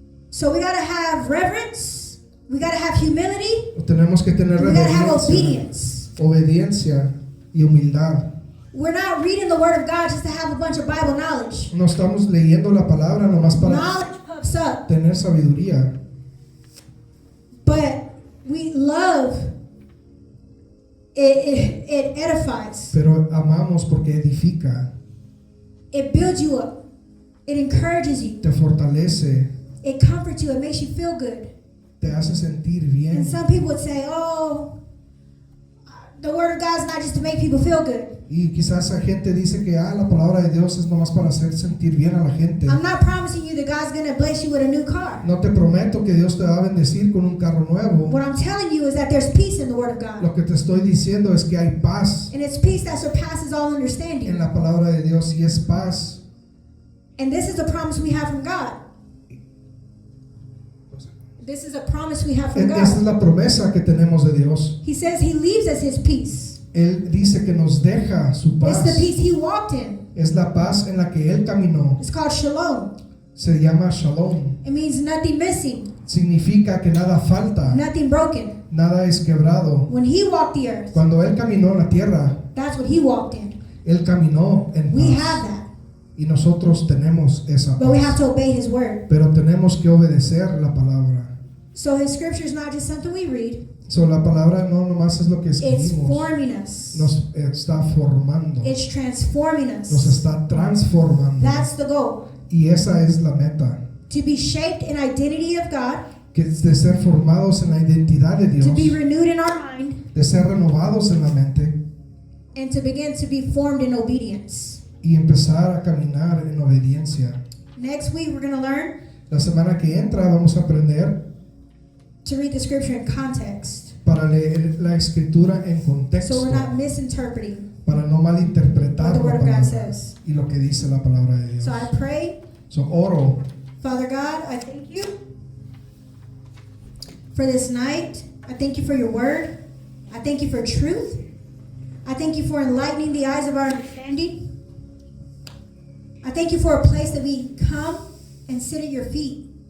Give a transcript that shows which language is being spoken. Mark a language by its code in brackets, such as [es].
[en] So we got to have reverence. We got to have humility. [es] Tenemos que tener [en] We got to have [es] reverencia, [en] obedience. [es] obediencia y humildad. [en] We're not reading the Word of God just to have a bunch of Bible knowledge. [es] No estamos leyendo la palabra nomás para [en] Knowledge puffs up. [es] tener sabiduría. [en] But we love, it edifies. [es] Pero amamos porque edifica, [en] It builds you up. It encourages you. [es] te fortalece, [en] It comforts you. It makes you feel good. [es] te hace sentir bien. [en] And some people would say, oh, the Word of God is not just to make people feel good. [es] Y quizás la gente dice que la palabra de Dios es nomás para hacer sentir bien a la gente. [en] I'm not promising you that God's going to bless you with a new car. [es] No te prometo que Dios te va a bendecir con un carro nuevo. [en] What I'm telling you is that there's peace in the Word of God. [es] Lo que te estoy diciendo es que hay paz [en] And it's peace that surpasses all [es] en [en] understanding. [es] la palabra de Dios y es paz. [en] And this is the promise we have from God. This is a promise we have from [es] Esa es [en] God. [es] la promesa que tenemos de Dios. [en] He says He leaves us His peace. [es] Él dice que nos deja su [en] It's [es] paz. [en] the peace He walked in. [es] Es la paz en la que Él caminó. [en] It's called shalom. [es] Se llama Shalom. [en] It means nothing missing, [es] Significa que nada falta, [en] nothing broken. [es] nada es quebrado. [en] When He walked the earth, [es] Cuando Él caminó en la tierra, [en] that's what He walked in. [es] Él caminó en [en] We [es] paz. [en] have that, [es] Y nosotros tenemos esa [en] but we have [es] paz. [en] to obey His word. [es] Pero tenemos que obedecer la palabra. [en] So His scripture is not just something we read, [es] So, la palabra no nomás es lo que [en] it's [es] escribimos. [en] forming us. [es] Nos está formando. [en] It's transforming [es] Nos [en] us. [es] está transformando. [en] That's the goal. [es] Y esa es la meta. [en] To be shaped in identity of God, [es] Que es de ser formados en la identidad de Dios. [en] to be renewed in our mind, [es] De ser renovados en la mente. [en] and to begin to be formed in obedience. [es] Y empezar a caminar en obediencia. [en] Next week, we're going to learn [es] La semana que entra vamos a aprender [en] to read the scripture in context, [es] para leer la escritura en [en] so [es] contexto. [en] we're not misinterpreting [es] Para no malinterpretar [en] what the [es] la [en] Word of God [es] palabra [en] says. [es] y lo que dice la palabra de Dios. [en] So I pray, [es] So, oro. [en] Father God, I thank you for this night. I thank you for your word. I thank you for truth. I thank you for enlightening the eyes of our understanding. I thank you for a place that we come and sit at your feet.